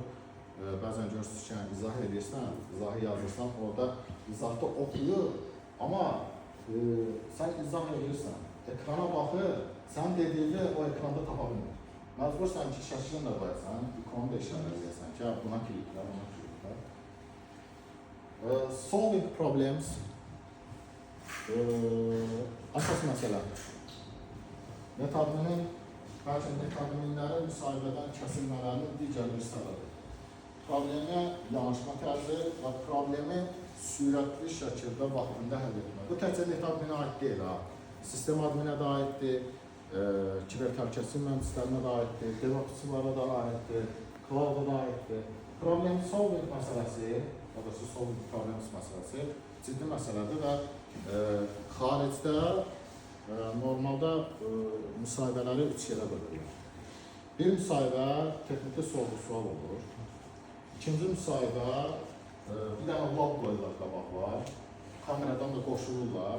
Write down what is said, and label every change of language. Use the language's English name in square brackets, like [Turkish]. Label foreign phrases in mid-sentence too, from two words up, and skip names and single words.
[Azerbaijani] Bəzən görürsünüz ki, izah edirsən, izahı yazırsan, orada izahda oxuyur. Amma sən izah edirsən, ekrana baxır, sən dediyini o ekranda tapa bilmir. Məcbursan ki, şəklini də qoyasan, ikonu da işarə edəsən ki, buna kliklər, buna kliklər. [English] Solving problems [Azerbaijani] əsas məsələdir. Netadminlərin müsahibədən kəsilmələrinin digər bir səbəbi. Problemi yanaşma tərzi və problemi sürətli şəkildə vaxtında həll etmək. Bu təkcə netadminə aid deyil, sistem adminə də aiddir, kiber təhlükəsizlik mühəndislərinə də aiddir, DevOpsçılara da aiddir, cloud-a da aiddir. [English] Problem solving [Azerbaijani] məsələsi, [English] solving problems [Azerbaijani] məsələsi ciddi məsələdir və xaricdə normalda müsahibələri 3 yerə bölürlər. Bir müsahibə texniki sorğu-sual olur. İkinci müsahibə bir dənə log qoyurlar qabaqlar, kameradan da qoşulurlar.